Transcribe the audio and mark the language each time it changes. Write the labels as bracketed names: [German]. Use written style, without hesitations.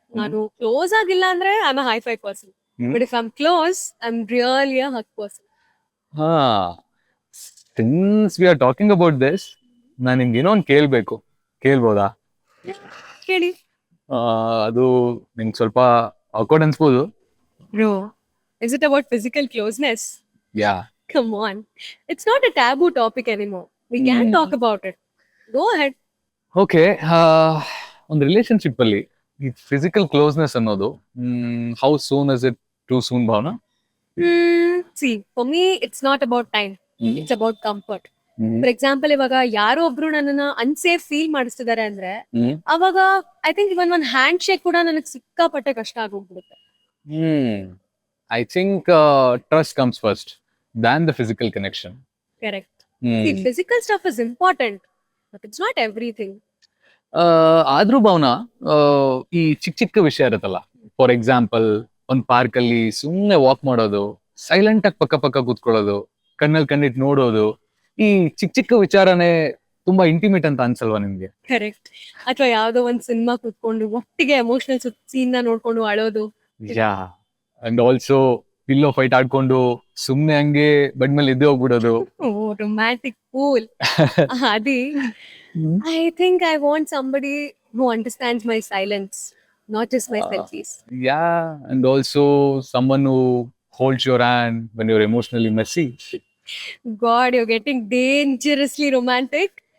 [Kannada] ನಾನು ಕ್ಲೋಸ್ ಆಗಿಲ್ಲ ಅಂದ್ರೆ [English] I am a high five person, but if I am close I am really a hug person. [Kannada] ಹಾ, [English] since we are talking about this, [Kannada] ನಾನು ನಿಮ್ಗೆ ಏನೋ ಒಂದು ಕೇಳ್ಬೋದಾ? ಕೇಳಿ. ಅದು ನಿಮ್ಗೆ ಸ್ವಲ್ಪ awkward ಅನ್ಸ್ಬೋದು. [English] Bro, is it about physical closeness? Yeah, Come on. It's not a taboo topic anymore. We can talk about it. Go ahead. Okay. ಒಂದು relationship ಅಲ್ಲಿ ಈ physical closeness ಅನ್ನೋದು how soon is it too soon Bhavana? See, for me, it's not about time. It's about comfort. For example, [Kannada] ಇವಾಗ ಯಾರೋ ಒಬ್ರು ನನ್ನನ್ನ unsafe feel ಮಾಡಿಸ್ತಿದ್ದಾರೆ ಅಂದ್ರೆ ಅವಾಗ ಐ ಥಿಂಕ್ ಇವನ್ ಒಂದ್ ಹ್ಯಾಂಡ್ ಶೇಕ್ ಕೂಡ ನನಗೆ ಸಿಕ್ಕಾಪಟ್ಟೆ ಕಷ್ಟ ಆಗೋಗ್ಬಿಡುತ್ತೆ. [English] I think trust comes first than the physical connection. Correct. See, physical stuff is important, but it's not everything. [Kannada] ಆದ್ರೂ ಭಾವನಾ, ಈ ಚಿಕ್ಕ ವಿಷಯ ಇರುತ್ತಲ್ಲ, ಫಾರ್ ಎಕ್ಸಾಂಪಲ್ ಒಂದ್ ಪಾರ್ಕ್ ಅಲ್ಲಿ ಸುಮ್ನೆ ವಾಕ್ ಮಾಡೋದು, ಸೈಲೆಂಟ್ ಆಗಿ ಪಕ್ಕ ಕೂತ್ಕೊಳ್ಳೋದು, ಕಣ್ಣಲ್ಲಿ ಕಣ್ಣಿಟ್ಟು ನೋಡೋದು, ಈ ಚಿಕ್ಕ ವಿಚಾರನೇ ತುಂಬಾ ಇಂಟಿಮೇಟ್ ಅಂತ ಅನ್ಸಲ್ವಾ ನಿಮ್ಗೆ? [English] Correct. [Kannada] ಅಥವಾ ಯಾವ್ದೋ ಒಂದ್ ಸಿನಿಮಾ ಕೂತ್ಕೊಂಡು ಒಟ್ಟಿಗೆ ಎಮೋಷನಲ್ ಸೀನ್ ನ ನೋಡ್ಕೊಂಡು ಅಳೋದು. [English] yeah, and also [Kannada] ಪಿಲ್ಲೋ ಫೈಟ್ ಆಡ್ಕೊಂಡು ಸುಮ್ನೆ ಹಂಗೆ ಬೆಡ್ ಮೇಲೆ ಎದ್ದು ಹೋಗ್ಬಿಡೋದು. [English] Oh, romantic fool. Adi, I think I want somebody who understands my silence, not just my selfies. Yeah, and also someone who holds your hand when you're emotionally messy. God, you're getting dangerously romantic.